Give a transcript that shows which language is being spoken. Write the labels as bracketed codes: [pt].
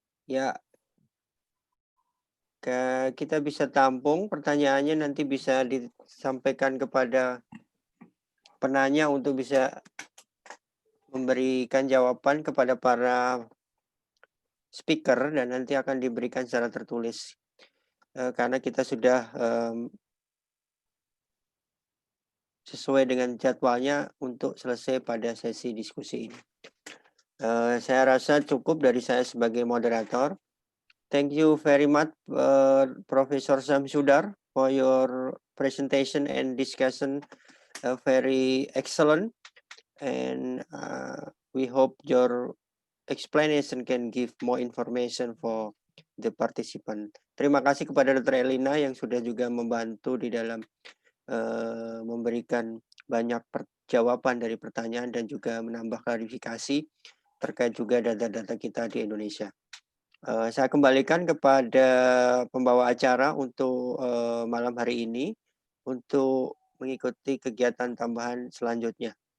[id] Ya, kita bisa tampung pertanyaannya, nanti bisa disampaikan kepada penanya untuk bisa memberikan jawaban kepada para speaker dan nanti akan diberikan secara tertulis. Karena kita sudah sesuai dengan jadwalnya untuk selesai pada sesi diskusi ini. Saya rasa cukup dari saya sebagai moderator. [en] Thank you very much, Professor Samsudar, for your presentation and discussion. Very excellent, and we hope your explanation can give more information for the participant. [id] Terima kasih kepada Dr. Elina yang sudah juga membantu di dalam memberikan banyak jawaban dari pertanyaan dan juga menambah klarifikasi. terkait juga data-data kita di Indonesia. Saya kembalikan kepada pembawa acara untuk malam hari ini untuk mengikuti kegiatan tambahan selanjutnya.